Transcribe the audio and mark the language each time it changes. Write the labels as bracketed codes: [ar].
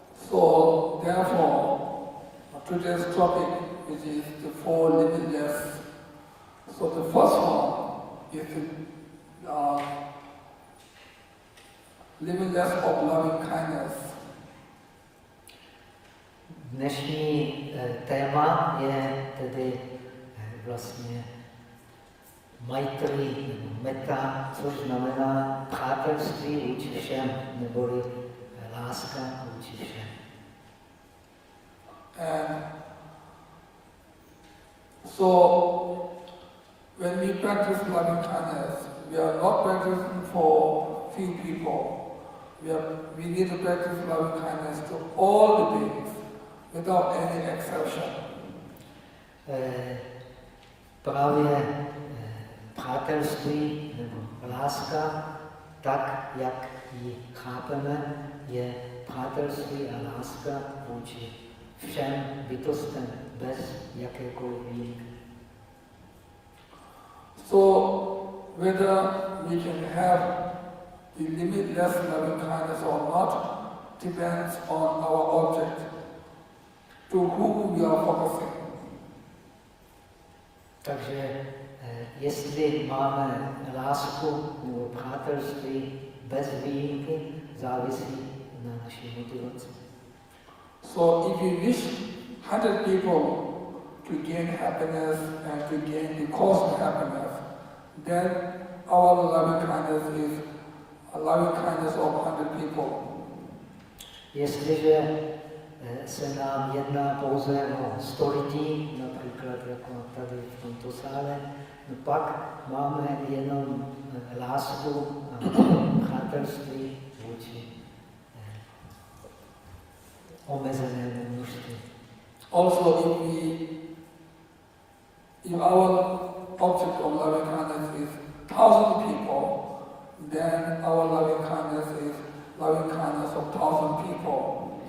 [en] So therefore, today's topic, which is the four limitless. So the first one is the limitless of loving kindness. [cs] Dnešní téma je tedy vlastně maitri, metta, což znamená přátelství vůči všem, neboli láska vůči všem. [en] And so when we practice loving kindness, we are not practicing for few people. We need to practice loving kindness to all the beings, without any exception. [cs] Právě přátelství nebo láska, tak jak ji chápeme, je přátelství a láska vůči všem bytostem, bez jakékoliv výjimky. [en] So whether we can have the limitless loving kindness or not depends on our object, to whom we are focusing. [cs] Takže jestli máme lásku nebo přátelství bez výjimky, závisí na naší motivaci. [en] So if you wish 100 people to gain happiness and to gain the cause of happiness, then our loving kindness is a loving kindness of 100 people. [cs] Jestliže se nám jedná pouze o 100 lidí, například jako tady v tomto sále, no pak máme jenom lásku a přátelství vůči omezenému množství. [en] Also, if our object of loving kindness is 1,000 people, then our loving kindness is loving kindness of 1,000 people.